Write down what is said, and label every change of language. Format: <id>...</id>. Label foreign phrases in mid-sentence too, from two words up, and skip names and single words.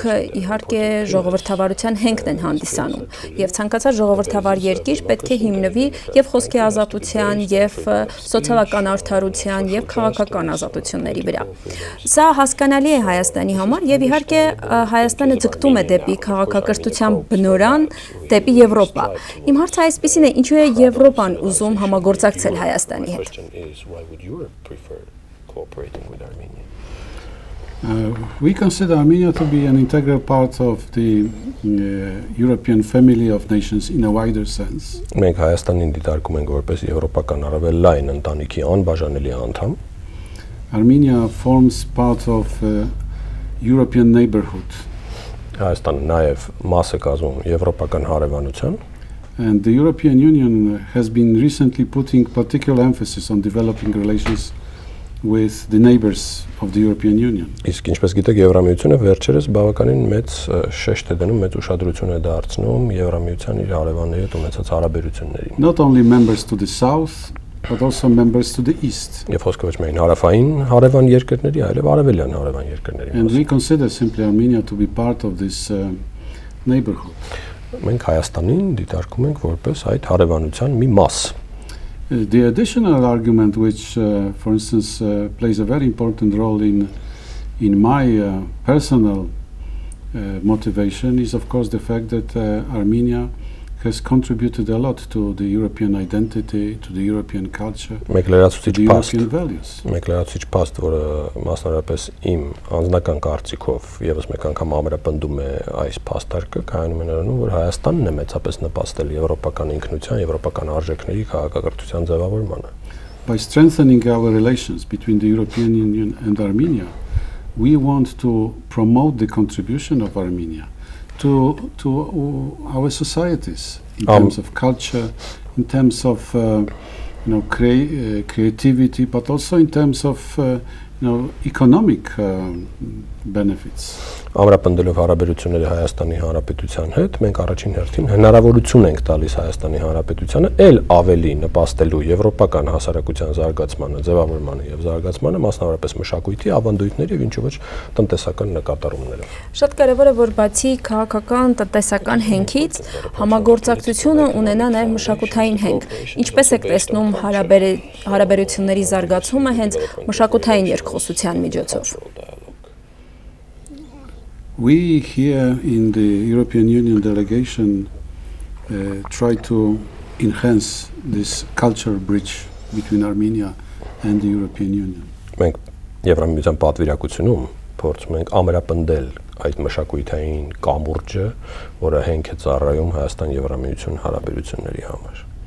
<hy>իհարկե ժողովրդավարության հենքն են հանդիսանում, եւ ցանկացած ժողովրդավար երկիր պետք է հիմնվի եւ խոսքի ազատության, եւ սոցիալական արդարության, եւ քաղաքական ազատությունների վրա։ Սա հասկանալի է Հայաստանի համար եւ իհարկե Հայաստանը ձգտում է դեպի քաղաքակրթության բնորան, դեպի Եվրոպա։ Իմ հարցը այսպեսին է, ինչու է Եվրոպան ուզում համագործակցել Հայաստանի հետ։</hy> <en>We consider Armenia to be an integral part of the European family of nations in a wider sense.</en> <hy>Մենք Հայաստանին դիտարկում ենք որպես եվրոպական առավել լայն ընտանիքի անբաժանելի անդամ։</hy> <en>Armenia forms part of European neighborhood.</en> <hy>Հայաստանը նաև մաս է կազմում եվրոպական հարևանության։</hy> <en>And the European Union has been recently putting particular emphasis on developing relations with the neighbors of the European Union.</en> <hy>Իսկ ինչպես գիտեք, Եվրամիությունը վերջերս բավականին մեծ շեշտ է դնում, մեծ ուշադրություն է դարձնում Եվրամիության իր հարևանների հետ ունեցած հարաբերություններին։</hy> <en>Not only members to the south, but also members to the east.</en> <hy>Եվ խոսքը ոչ միայն հարավային հարևան երկրների, այլև արևելյան հարևան երկրների մասին։</hy> <en>And we consider simply Armenia to be part of this neighborhood.</en> <hy>Մենք Հայաստանին դիտարկում ենք որպես այդ հարևանության մի մաս։</hy> <en>The additional argument which, for instance, plays a very important role in my personal motivation is, of course, the fact that Armenia has contributed a lot to the European identity, to the European culture, to the European values.</en> <hy>Մեկ լրացուցիչ փաստ, որը մասնավորապես իմ անձնական կարծիքով եւս մեկ անգամ ամրապնդում է այս փաստարկը, կայանում է նրանում, որ Հայաստանն է մեծապես նպաստել եվրոպական ինքնության, եվրոպական արժեքների քաղաքակրթության ձևավորմանը.</hy> <en>By strengthening our relations between the European Union and Armenia, we want to promote the contribution of Armenia to our societies in terms of culture, in terms of creativity, but also in terms of economic benefits.</en> <hy>Ամրապնդելով հարաբերությունները Հայաստանի Հանրապետության հետ, մենք առաջին հերթին հնարավորություն ենք տալիս Հայաստանի Հանրապետությանը ել ավելի նպաստելու եվրոպական հասարակության զարգացմանը, ձևավորմանը եւ զարգացմանը, մասնավորապես մշակույթի, ավանդույթների եւ ինչու ոչ տնտեսական նկատառումներով։ Շատ կարեւոր է, որ բացի քաղաքական, տնտեսական հենքից համագործակցությունը ունենա նաեւ մշակութային հենք։ Ինչպես եք տեսնում հարաբերությունների զարգացումը հենց մշակութային երկխոսության միջոցով։</hy> <en>We here in the European Union delegation try to enhance this cultural bridge between Armenia and the European Union.</en> <hy>Մենք Եվրամիության պատվիրակությունում փորձում ենք ամրապնդել այդ մշակութային կամուրջը, որը հենք է ծառայում Հայաստան-Եվրամիություն հարաբերությունների համար։</hy>